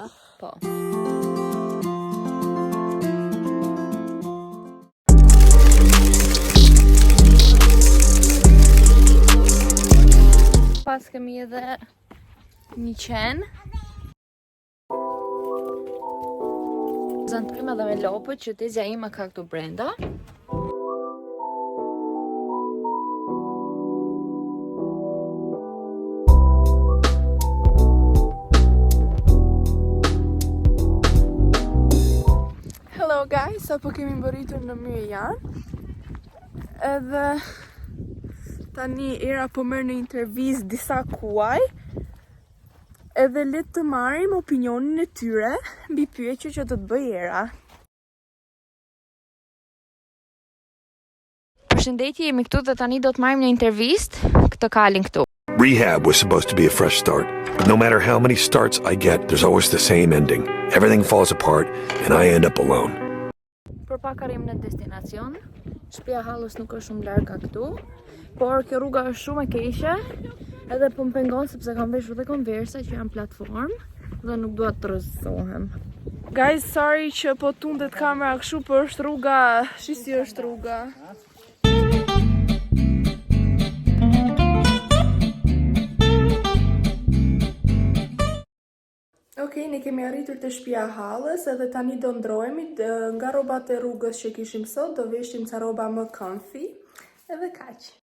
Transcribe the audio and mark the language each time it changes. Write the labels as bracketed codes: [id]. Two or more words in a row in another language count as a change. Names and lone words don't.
[sq] Po. Pas kemi edhe një qenë. Zantojmë edhe me lopët që Tezja ime ka këtu brenda. [en] Hello guys, [sq] apo kemi mbërritur në Myrian. Edhe tani Era po merr në intervistë disa kuaj. Edhe le të marrim opinionin e tyre mbi pyetjen që do të bëj Era. Përshëndetje, jemi këtu dhe tani do të marrim një intervistë këtë kalin këtu. [en] Rehab was supposed to be a fresh start, but no matter how many starts I get, there's always the same ending. Everything falls apart and I end up alone. [sq] Për pak arrim në destinacion. Shtëpia Hallës nuk është shumë larg nga këtu, por kjo rruga është shumë e keqe. Edhe po më pengon sepse kam veshur dhe Conversa që janë platformë dhe nuk dua të rrëzohem. [en] Guys, sorry [sq] që po tundet kamera kështu, por është rruga, si është rruga. Okej, ne kemi arritur te shtëpia Hallës edhe tani do ndrohemi nga rrobat e rrugës që kishim sot, do veshim ca rroba më comfy edhe kaq.